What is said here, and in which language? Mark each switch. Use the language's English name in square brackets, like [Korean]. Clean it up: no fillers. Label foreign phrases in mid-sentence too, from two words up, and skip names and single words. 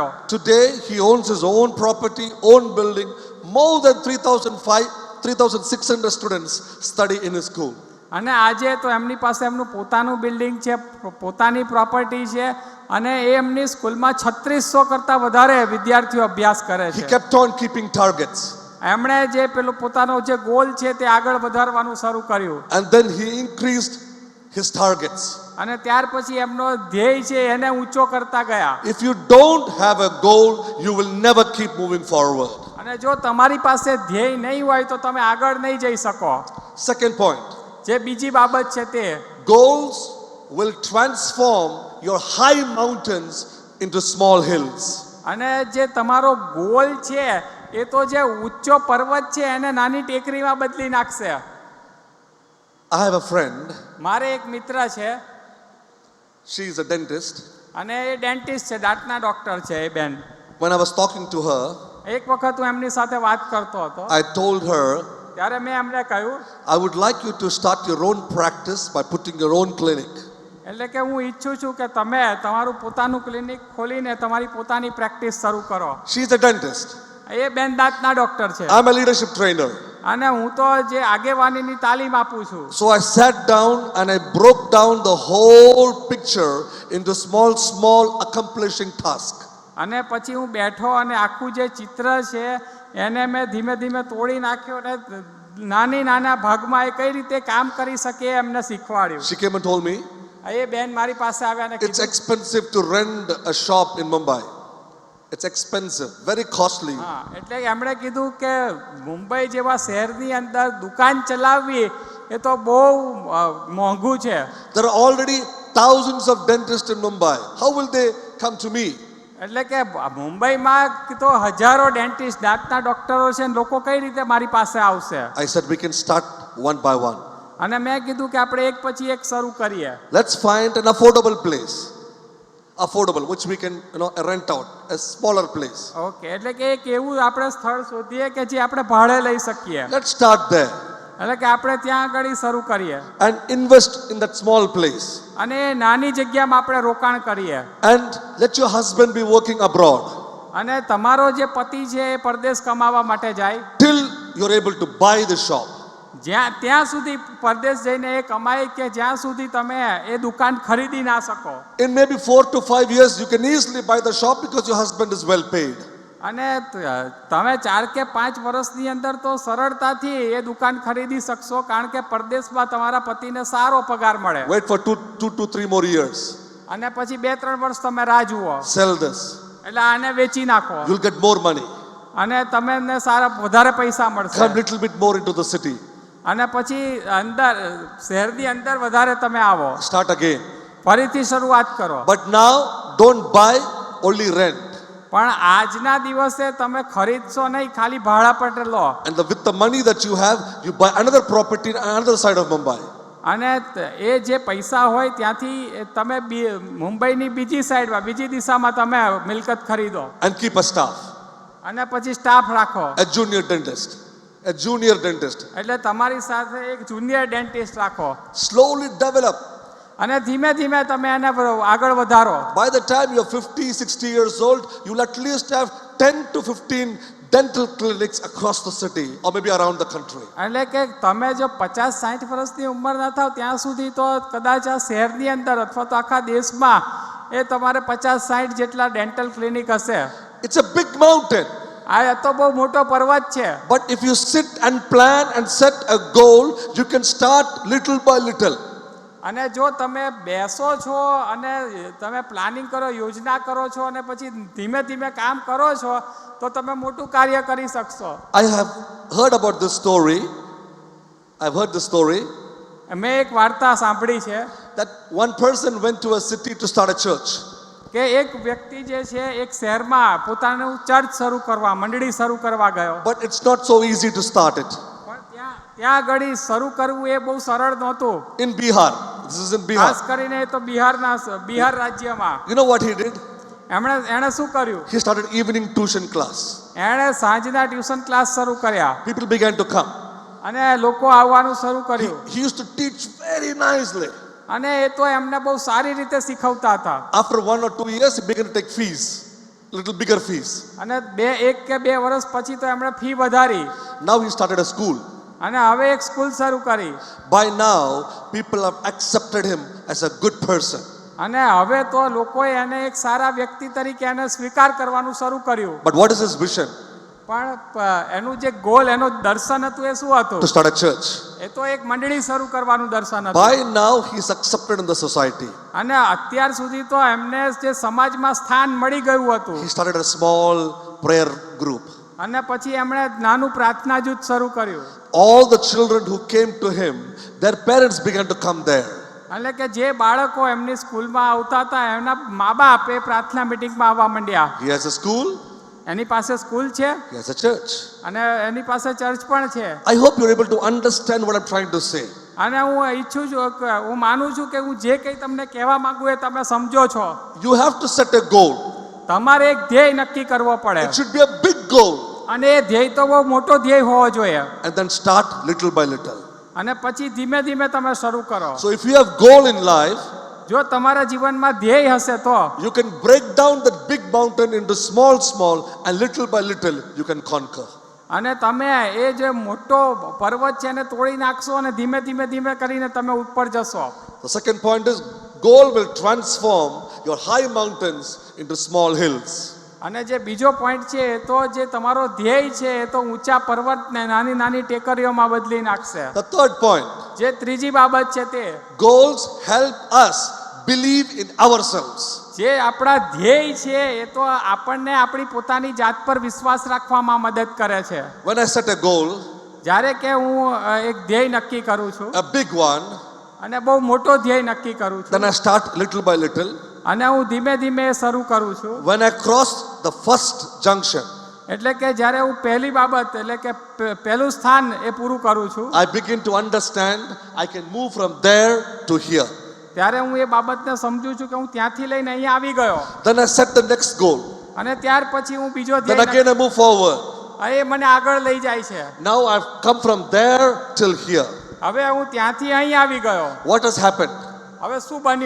[English] Today, he owns his own property, own building. More than 3,600 students study in his school. [Gujarati] અને આજે તો એમની પાસે એમનું પોતાનું બિલ્ડિંગ છે, પોતાની પ્રોપર્ટી છે, અને એ એમની સ્કૂલમાં 3600 કરતાં વધારે વિદ્યાર્થીઓ અભ્યાસ કરે [English] He [Gujarati] છે. [English] kept on keeping targets. [Gujarati] એમણે જે પેલો પોતાનો જે ગોલ છે તે આગળ વધારવાનું શરૂ કર્યું, [English] And then he increased his targets. [Gujarati] અને ત્યાર પછી એમનો ધ્યેય છે એને ઊંચો કરતા ગયા. [English] If you don't have a goal, you will never keep moving forward. [Gujarati] અને જો તમારી પાસે ધ્યેય નહીં હોય તો તમે આગળ નહીં જઈ શકો. [English] Second point, [Gujarati] જે બીજી બાબત છે તે [English] goals will transform your high mountains into small hills. [Gujarati] અને જે તમારો ગોલ છે એ તો જે ઊંચો પર્વત છે એને નાની ટેકરીમાં બદલી નાખશે. [English] I have a friend, [Gujarati] મારે એક મિત્ર છે, [English] she is a dentist. [Gujarati] અને એ ડેન્ટિસ્ટ છે, દાંતના ડોક્ટર છે એ બેન. [English] When I was talking to her, [Gujarati] એક વખત હું એમની સાથે વાત કરતો હતો, [English] I told her, [Gujarati] ત્યારે મેં એમને કહ્યું [English] I would like you to start your own practice by putting your own clinic. [Gujarati] એટલે કે હું ઈચ્છું છું કે તમે તમારું પોતાનું ક્લિનિક ખોલીને તમારી પોતાની પ્રેક્ટિસ શરૂ કરો. [English] She is a dentist. [Gujarati] એ બેન દાંતના ડોક્ટર છે, [English] I'm a leadership trainer. [Gujarati] અને હું તો જે આગેવાનીની તાલીમ આપું છું. [English] So I sat down and I broke down the whole picture into small accomplishing tasks. [Gujarati] અને પછી હું બેઠો અને આખું જે ચિત્ર છે એને મેં ધીમે ધીમે તોડી નાખ્યો અને નાના ભાગમાં એ કઈ રીતે કામ કરી શકે એ એમને શીખવાડ્યું. [English] She came and told me, [Gujarati] એ બેન મારી પાસે આવ્યા અને [English] it's expensive to rent a shop in Mumbai. It's expensive, very costly. [Gujarati] હા, એટલે એમણે કીધું કે મુંબઈ જેવા શહેરની અંદર દુકાન ચલાવવી એ તો બહુ મોંઘું છે. [English] There are already thousands of dentists in Mumbai. How will they come to me? [Gujarati] એટલે કે મુંબઈમાં તો હજારો ડેન્ટિસ્ટ દાંતના ડોક્ટરો છે ને લોકો કઈ રીતે મારી પાસે આવશે. [English] I said we can start one by one. [Gujarati] અને મેં કીધું કે આપણે એક પછી એક શરૂ કરીએ. [English] Let's find an affordable place. Affordable, which we can rent out, a smaller place. [Gujarati] ઓકે, એટલે કે એક એવું આપણે સ્થળ શોધીએ કે જે આપણે ભાડે લઈ શકીએ. [English] Let's start there [Gujarati] એટલે કે આપણે ત્યાં આગળ શરૂ કરીએ [English] and invest in that small place. [Gujarati] અને એ નાની જગ્યામાં આપણે રોકાણ કરીએ. [English] And let your husband be working abroad [Gujarati] અને તમારો જે પતિ છે એ પરદેશ કમાવા માટે જાય, [English] till you're able to buy the shop. [Gujarati] ત્યાં સુધી પરદેશ જઈને એ કમાય કે જ્યાં સુધી તમે એ દુકાન ખરીદી ના શકો. [English] In maybe 4 to 5 years, you can easily buy the shop because your husband is well paid. [Gujarati] અને તમે 4 કે 5 વર્ષની અંદર તો સરળતાથી એ દુકાન ખરીદી શકશો, કારણ કે પરદેશમાં તમારા પતિને સારો પગાર મળે. [English] Wait for 2 to 3 more years. [Gujarati] અને પછી 2-3 વર્ષ તમે રાહ જુઓ, [English] Sell this. [Gujarati] એટલે આને વેચી નાખો [English] You'll get more money. [Gujarati] અને તમને સારા વધારે પૈસા મળશે. [English] Come little bit more into the city. [Gujarati] અને પછી અંદર શહેરની અંદર વધારે તમે આવો, [English] Start again. [Gujarati] ફરીથી શરૂઆત કરો. [English] But now, don't buy, only rent. [Gujarati] પણ આજના દિવસે તમે ખરીદશો નહીં, ખાલી ભાડા પર લો. [English] And with the money that you have, you buy another property on another side of Mumbai. [Gujarati] અને એ જે પૈસા હોય ત્યાંથી તમે મુંબઈની બીજી સાઈડમાં બીજી દિશામાં તમે મિલકત ખરીદો. [English] And keep a staff, [Gujarati] અને પછી સ્ટાફ રાખો. [English] a junior dentist. [Gujarati] એટલે તમારી સાથે એક જુનિયર ડેન્ટિસ્ટ રાખો. [English] Slowly develop. [Gujarati] અને ધીમે ધીમે તમે એને આગળ વધારો. [English] By the time you're 50, 60 years old, you'll at least have 10 to 15 dental clinics across the city or maybe around the country. [Gujarati] એટલે કે તમે જો 50-60 વર્ષની ઉંમરના થાવ ત્યાં સુધી તો કદાચ આ શહેરની અંદર અથવા તો આખા દેશમાં એ તમારે 50-60 જેટલા [English] dental clinic [Gujarati] હશે. [English] It's a big mountain. [Gujarati] આ તો બહુ મોટો પર્વત છે. [English] But if you sit and plan and set a goal, you can start little by little. [Gujarati] અને જો તમે બેસો છો અને તમે પ્લાનિંગ કરો, યોજના કરો છો અને પછી ધીમે ધીમે કામ કરો છો તો તમે મોટું કાર્ય કરી શકશો. [English] I have heard about this story. I've heard this story [Gujarati] મેં એક વાર્તા સાંભળી છે [English] that one person went to a city to start a church. [Gujarati] કે એક વ્યક્તિ જે છે એક શહેરમાં પોતાનું ચર્ચ શરૂ કરવા, મંડળી શરૂ કરવા ગયો. [English] But it's not so easy to start it. [Gujarati] પણ ત્યાં આગળ શરૂ કરવું એ બહુ સરળ નહોતું. [English] In Bihar, this is in [Gujarati] ખાસ Bihar. કરીને તો બિહાર રાજ્યમાં. [English] You know what he did? [Gujarati] એણે શું કર્યું? [English] He started evening tuition class. [Gujarati] એણે સાંજના [English] tuition class [Gujarati] શરૂ કર્યા [English] People began to come. [Gujarati] અને લોકો આવવાનું શરૂ કર્યું. [English] He used to teach very nicely. [Gujarati] અને એ તો એમને બહુ સારી રીતે શીખવતા હતા. [English] After 1 or 2 years, he began to take fees, little bigger fees. [Gujarati] અને 1 કે 2 વર્ષ પછી તો એમણે ફી વધારી [English] Now he started a school. [Gujarati] અને હવે એક સ્કૂલ શરૂ કરી. [English] By now, people have accepted him as a good person. [Gujarati] અને હવે તો લોકોએ એને એક સારા વ્યક્તિ તરીકે એને સ્વીકાર કરવાનું શરૂ કર્યું. [English] But what is his vision? [Gujarati] પણ એનું જે ગોલ, એનું દર્શન હતું એ શું હતું? [English] To start a church. [Gujarati] એ તો એક મંડળી શરૂ કરવાનું દર્શન હતું. [English] By now, he is accepted in the society. [Gujarati] અને અત્યાર સુધી તો એમને જે સમાજમાં સ્થાન મળી ગયું હતું. [English] He started a small prayer group. [Gujarati] અને પછી એમણે નાનું પ્રાર્થના જૂથ શરૂ કર્યું. [English] All the children who came to him, their parents began to come there. [Gujarati] એટલે કે જે બાળકો એમની સ્કૂલમાં આવતા હતા એમના મા બાપ એ પ્રાર્થના મિટિંગમાં આવવા માંડ્યા. [English] He has a school, [Gujarati] એની પાસે સ્કૂલ છે [English] he has a church. [Gujarati] અને એની પાસે ચર્ચ પણ છે. [English] I hope you're able to understand what I'm trying to say. [Gujarati] અને હું ઈચ્છું છું હું માનું છું કે હું જે કંઈ તમને કહેવા માંગુ એ તમે સમજો છો. [English] You have to set a goal. [Gujarati] તમારે એક ધ્યેય નક્કી કરવો પડે [English] It should be a big goal. [Gujarati] અને એ ધ્યેય તો બહુ મોટો ધ્યેય હોવો જોઈએ. [English] And then start little by little. [Gujarati] અને પછી ધીમે ધીમે તમે શરૂ કરો. [English] So if you have goal in life, [Gujarati] જો તમારા જીવનમાં ધ્યેય હશે તો [English] you can break down that big mountain into small, and little by little you can conquer. [Gujarati] અને તમે એ જે મોટો પર્વત છે એને તોડી નાખશો અને ધીમે ધીમે ધીમે કરીને તમે ઉપર જશો. [English] The second point is goal will transform your high mountains into small hills. [Gujarati] અને જે બીજો પોઈન્ટ છે એ તો જે તમારો ધ્યેય છે એ તો ઊંચા પર્વતને નાની નાની ટેકરીઓમાં બદલી નાખશે. [English] The third point, [Gujarati] જે ત્રીજી બાબત છે તે [English] goals help us believe in ourselves. [Gujarati] જે આપણા ધ્યેય છે એ તો આપણને આપણી પોતાની જાત પર વિશ્વાસ રાખવામાં મદદ કરે છે. [English] When I set a goal, [Gujarati] જ્યારે કે હું એક ધ્યેય નક્કી કરું છું [English] a big one, [Gujarati] અને બહુ મોટો ધ્યેય નક્કી કરું છું [English] then I start little by little. [Gujarati] અને હું ધીમે ધીમે શરૂ કરું છું. [English] When I cross the first junction, [Gujarati] એટલે કે જ્યારે હું પહેલી બાબત એટલે કે પહેલું સ્થાન એ પૂરું કરું છું [English] I begin to understand I can move from there to here. [Gujarati] ત્યારે હું એ બાબતને સમજું છું કે હું ત્યાંથી લઈને અહીંયા આવી ગયો. [English] Then I set the next goal. [Gujarati] અને ત્યાર પછી હું બીજો [English] Then [Gujarati] ધ્યેય [English] again I move forward. [Gujarati] એ મને આગળ લઈ જાય છે. [English] Now I've come from there till here. [Gujarati] હવે હું ત્યાંથી અહીં આવી ગયો. [English] What has happened? [Gujarati] હવે શું બન્યું?